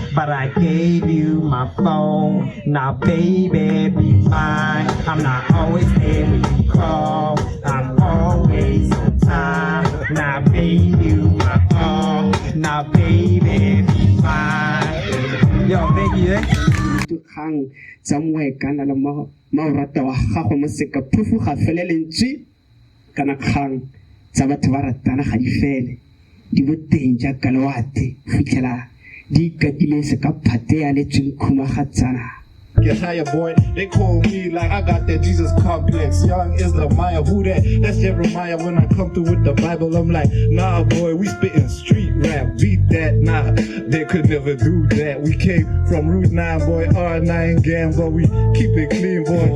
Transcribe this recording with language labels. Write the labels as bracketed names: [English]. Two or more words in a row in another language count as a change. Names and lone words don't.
[English] But I gave you my phone, now baby be mine. I'm not always there when you call, I'm always on time. Now baby you my phone, now baby be mine. Yo, Becky, [Tswana] Kgang tsa moekana le maorata wa gago mo seka phufu ga felelentse kana kgang tsa batho ba ratana ga di fele di boteng jaaka lewate fitlhela di ikatile se ka phate ya letseng khumagatsana. [English] Get higher, boy. They call me like I got that Jesus complex. Young Islamaya, who that? That's Jeremiah. When I come through with the Bible, I'm like, nah, boy, we spitting street rap. Beat that, nah, they could never do that. We came from Route 9, boy, R9 gang, but we keep it clean, boy.